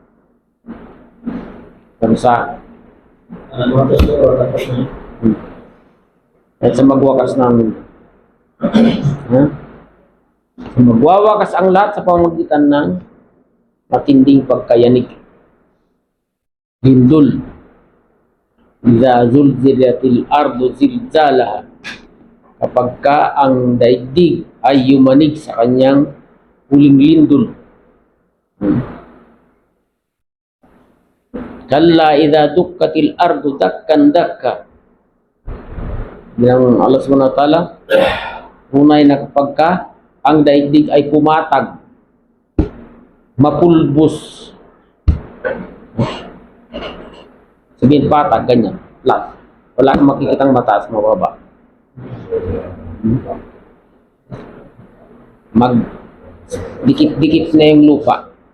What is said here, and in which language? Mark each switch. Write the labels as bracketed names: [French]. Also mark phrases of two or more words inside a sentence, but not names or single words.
[Filipino] Kansa. At sa magwakas namin. Ha? So, magwawakas ang lahat sa pamamagitan ng matinding pagkayanig. Lindol. [Arabic] إذا زلزلت الأرض زلزالها. [Filipino] Kapag ka ang daigdig ay yumanig sa kanyang huling lindol. [Arabic] كلا إذا دكت الأرض دكا دكا. [Filipino] Bilang Allah [Arabic] سبحانه وتعالى, [Filipino] unay na kapag ka ang daigdig ay pumatag, mapulbos. Sabihin patag, ganyan. Flat. Wala kang makikitang mataas, mababa. Dikit-dikit na yung lupa.